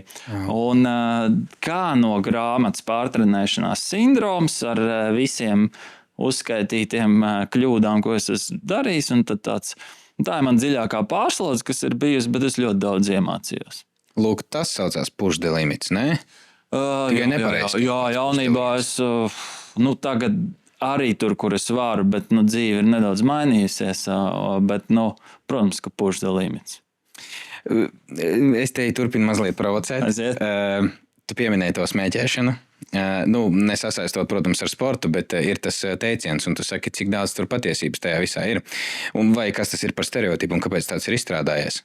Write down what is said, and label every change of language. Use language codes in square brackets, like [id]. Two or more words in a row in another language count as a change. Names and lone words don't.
[lv] Un kā no grāmatas pārtrenēšanās sindroms ar visiem uzskaitītiem kļūdām, ko es esmu darījis, un tad tā ir man dziļākā pārslodze, kas ir bijusi, bet es ļoti daudz iemācījos. Lūk, tas saucās [en] push the limits, [lv] ne? Jā, jaunībā es tagad arī tur, kur es varu, bet dzīve ir nedaudz mainījusies, bet, protams, ka [en] push the limits. [lv] Es te turpinu mazliet provocēt. Aiziet. Tu pieminēji to smēķēšanu. Nesasaistot, protams, ar sportu, bet ir tas teiciens, un tu saki, cik daudz tur patiesības tajā visā ir. Un vai kas tas ir par stereotipu un kāpēc tāds ir izstrādājies?